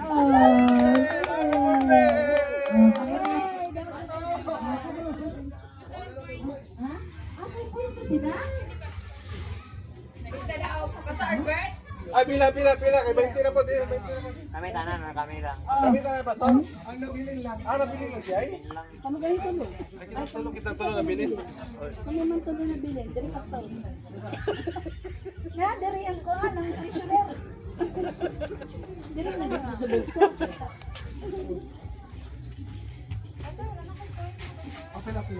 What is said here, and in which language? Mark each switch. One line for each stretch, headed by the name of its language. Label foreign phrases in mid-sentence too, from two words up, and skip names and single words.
Hiligaynon: Ay, pila. Kay 20 na po. 20 na po. Kami tanan na kami lang. Kami na na, Pastor? Ang nabilin lang. Nabilin lang siya, eh? Kamo galing tulo. Ay, kita tulong nabilin. Kamo man tulo na bilin, diri pastor. Na diri ang kuan ang treasurer. Diri sa bulsa. Pila.